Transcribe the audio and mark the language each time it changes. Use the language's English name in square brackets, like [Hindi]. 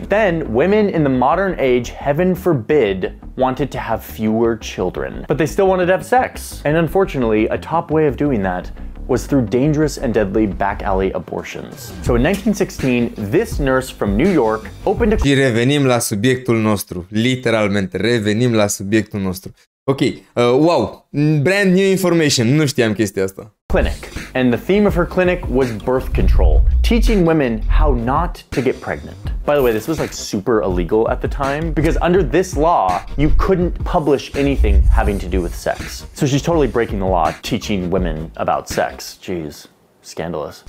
[English] Then, women in the modern age, heaven forbid, wanted to have fewer children. But they still wanted to have sex. And unfortunately, a top way of doing that was through dangerous and deadly back alley abortions. So in 1916, this nurse from New York opened a... [Romanian] Și revenim la subiectul nostru, literalmente, revenim la subiectul nostru. [English] Ok, wow, brand new information, [Romanian] nu știam chestia asta. [English] Clinic, and the theme of her clinic was birth control, teaching women how not to get pregnant. By the way, this was like super illegal at the time because under this law, you couldn't publish anything having to do with sex. So she's totally breaking the law, teaching women about sex. Jeez. Scandalous.